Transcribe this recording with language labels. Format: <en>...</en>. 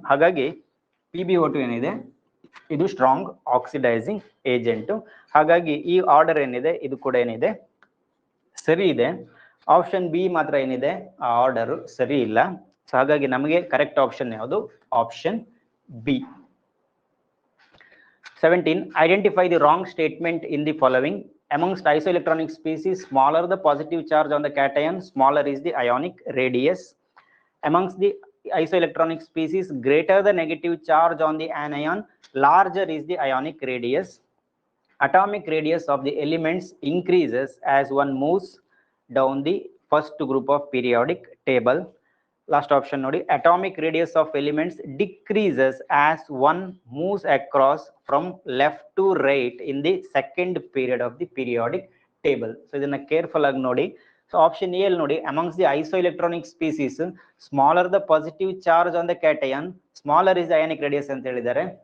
<kn>ಹಾಗಾಗಿ PbO2 ಏನಿದೆ ಇದು ಸ್ಟ್ರಾಂಗ್ ಆಕ್ಸಿಡೈಸಿಂಗ್ ಏಜೆಂಟ್. ಹಾಗಾಗಿ ಈ ಆರ್ಡರ್ ಏನಿದೆ ಇದು ಕೂಡ ಏನಿದೆ ಸರಿ ಇದೆ. ಆಪ್ಷನ್ ಬಿ ಮಾತ್ರ ಏನಿದೆ ಆ ಆರ್ಡರ್ ಸರಿ ಇಲ್ಲ. ಸೊ ಹಾಗಾಗಿ ನಮಗೆ ಕರೆಕ್ಟ್ ಆಪ್ಷನ್ ಯಾವುದು, option B. 17.</kn> <en>Identify the wrong statement in the following. Amongst isoelectronic species, smaller the positive charge on the cation, smaller is the ionic radius. Amongst the isoelectronic species, greater the negative charge on the anion, larger is the ionic radius. Atomic radius of the elements increases as one moves down the first group of periodic table. Last option</en> <kn>ನೋಡಿ,</kn> <en>Atomic radius of elements decreases as one moves across from left to right in the second period of the periodic table.</en> <kn>So ಇದನ್ನ careful ಆಗಿ ನೋಡಿ. So option A ಅಲ್ಲಿ ನೋಡಿ,</kn> <en>amongst the isoelectronic species smaller the positive charge on the cation, smaller is ionic radius</en> <kn>ಅಂತ ಹೇಳಿದ್ದಾರೆ.</kn>